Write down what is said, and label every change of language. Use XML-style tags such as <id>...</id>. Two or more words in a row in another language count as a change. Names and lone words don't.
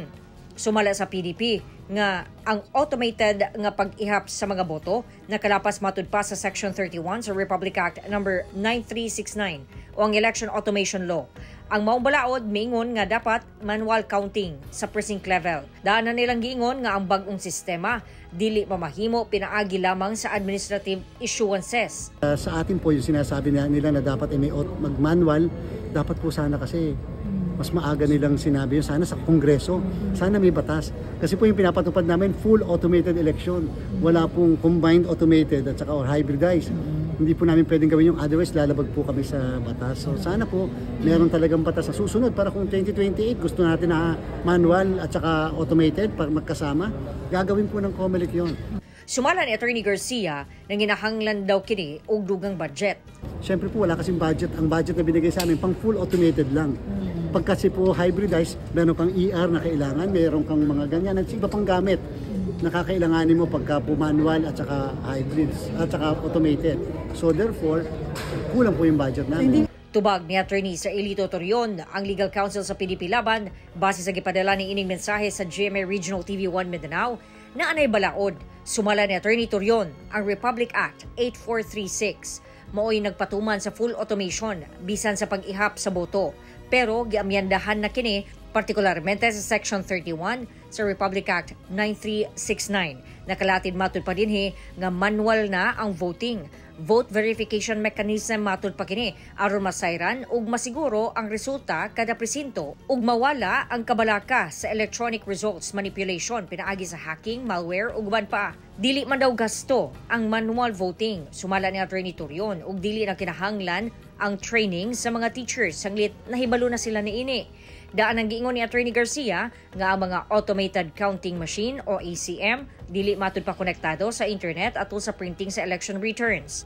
<ceb>Sumala sa PDP nga ang automated nga pag-ihap sa mga boto na kalapas matud pa sa Section 31 sa Republic Act No. 9369 o ang Election Automation Law. Ang maong balaod miingon nga dapat</ceb> <en>manual counting</en> <ceb>sa precinct level. Daanan nilang giingon nga ang bag-ong sistema dili mamahimo pinaagi lamang sa</ceb> <en>administrative issuances.</en> <tl>Sa atin po yung sinasabi nila na dapat may mag-manual, dapat po sana kasi mas maaga nilang sinabi yun, sana sa Kongreso, sana may batas. Kasi po yung pinapatupad namin,</tl> <en>full automated election.</en> <tl>Wala pong</tl> <en>combined automated</en> <tl>at saka or hybridized. Hindi po namin pwedeng gawin yung otherwise lalabag po kami sa batas. So sana po meron talagang batas sa susunod para kung 2028 gusto natin na manual at saka automated para magkasama, gagawin po ng COMELEC yun.</tl> <ceb>Sumala ni Attorney Garcia na ginahanglan daw kini og dugang budget.</ceb> <tl>Siyempre po wala kasing budget. Ang budget na binigay sa amin pang</tl> <en>full automated</en> <tl>lang. Pag kasi po hybridized, meron kang ER na kailangan, meron kang mga ganyan at iba pang gamit na kakailanganin mo pagka po manual at saka hybrids at saka automated.</tl> <en>So therefore,</en> <tl>kulang po yung budget namin.</tl> <ceb>Tubag ni Attorney Sir Elito Torion, ang</ceb> <en>legal counsel</en> <ceb>sa PDP Laban, base sa gipadala ni ining mensahe sa GMA Regional TV1 Mindanao, na anay balaod. Sumala ni Attorney Torion, ang Republic Act 8436 mao'y nagpatuman sa</ceb> <en>full automation</en> <ceb>bisan sa pag-ihap sa boto. Pero giamyandahan na kini partikularmente sa Section 31 sa Republic Act 9369. Nakalatid matud pa dinhi nga manual na ang voting.</ceb> <en>Vote verification mechanism</en> <ceb>matud pa kini aron masayran ug masiguro ang resulta kada presinto ug mawala ang kabalaka sa</ceb> <en>electronic results manipulation</en> <ceb>pinaagi sa hacking, malware ug uban pa. Dili man daw gasto ang</ceb> <en>manual voting.</en> <ceb>Sumala ni Attorney Torion ug dili na kinahanglan ang training sa mga teachers sanglit nahibalo na sila niini. Daan ang giingon ni Attorney Garcia nga ang mga</ceb> <en>automated counting machine</en> <ceb>o ACM dili matud pa konektado sa internet atol sa printing sa</ceb> <en>election returns.</en>